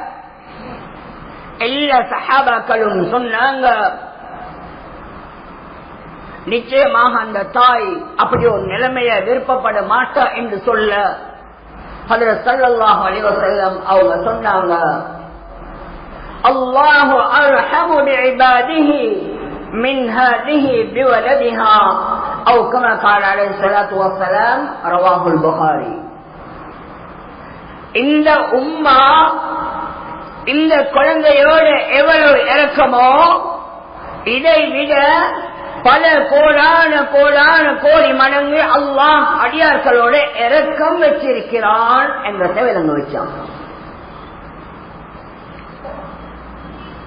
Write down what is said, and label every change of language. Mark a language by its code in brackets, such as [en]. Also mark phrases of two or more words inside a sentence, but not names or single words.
[ta] எல்லா சஹாபாக்களும் சொன்னாங்க, நிச்சயமாக அந்த தாய் அப்படி ஒரு நிலைமையை விருப்பப்பட மாட்டா என்று சொல்ல ஹஜ்ரத் [ar] صلى الله عليه وسلم [ta] அவங்க சொன்னாங்க, [ar] الله أرحم بعباده من هذه بولدها أو كما قال عليه الصلاه والسلام رواه البخاري. [ta] இந்த உம்மா இந்த குழந்தையோடு எவ்வளவு இரக்கமோ இதை விட பல கோடான கோடான கோடி மடங்கு அல்லாஹ் அடியார்களோட இரக்கம் வச்சிருக்கிறான் என்பதை விளங்க வச்சான்.